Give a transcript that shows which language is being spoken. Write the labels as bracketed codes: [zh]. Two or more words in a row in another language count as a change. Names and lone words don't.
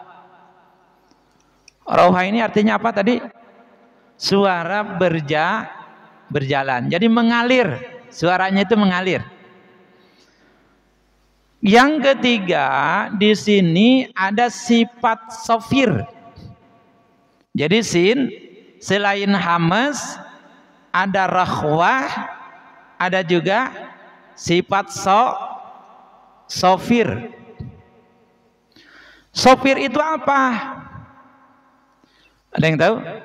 [id] Rohwah ini artinya apa tadi? Suara berjalan. Jadi mengalir. Suaranya itu mengalir. Yang ketiga di sini ada sifat sofir. Jadi sin selain hames ada rohwah, ada juga sifat sofir. Sofir itu apa? Ada yang tahu?